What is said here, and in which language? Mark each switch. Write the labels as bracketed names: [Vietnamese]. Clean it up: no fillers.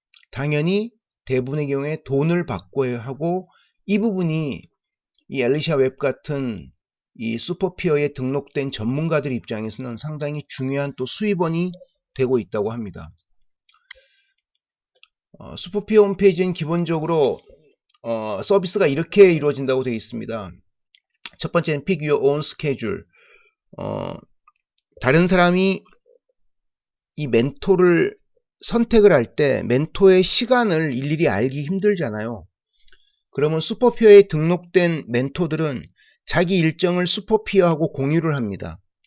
[Korean] 당연히 대부분의 경우에 돈을 받고 하고, 이 부분이 이 엘리샤 웹 같은 이 슈퍼피어에 등록된 전문가들 입장에서는 상당히 중요한 또 수입원이 되고 있다고 합니다. 슈퍼피어 홈페이지는 기본적으로 서비스가 이렇게 이루어진다고 되어 있습니다. 첫 번째는 [English] Pick Your Own Schedule. [Korean] 다른 사람이 이 멘토를 선택을 할 때 멘토의 시간을 일일이 알기 힘들잖아요. 그러면 슈퍼피어에 등록된 멘토들은 자기 일정을 슈퍼피어하고 공유를 합니다.